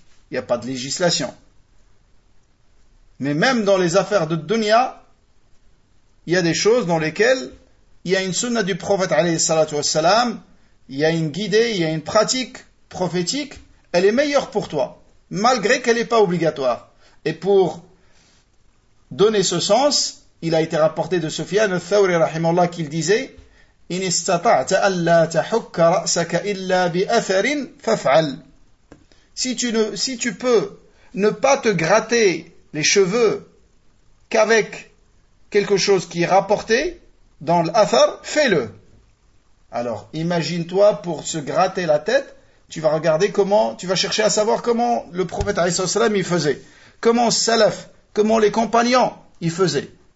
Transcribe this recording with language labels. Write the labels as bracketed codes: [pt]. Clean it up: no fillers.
[fr] Il n'y a pas de législation. Mais même dans les affaires de dunya, il y a des choses dans lesquelles il y a une sunna du prophète, alayhi salatu wassalam, il y a une guidée, il y a une pratique prophétique, elle est meilleure pour toi, malgré qu'elle n'est pas obligatoire. Et pour donner ce sens, il a été rapporté de Sufyan al-Thawri, rahimahullah, qu'il disait... [ar] إن استطعت ألا تحك رأسك إلا بأثر فافعل. [fr] Si tu peux ne pas te gratter les cheveux qu'avec quelque chose qui est rapporté dans l'athar, fais-le. Alors imagine-toi pour se gratter la tête, tu vas regarder comment, tu vas chercher à savoir comment le prophète alayhi salam il faisait, comment salaf, comment les compagnons ils faisaient.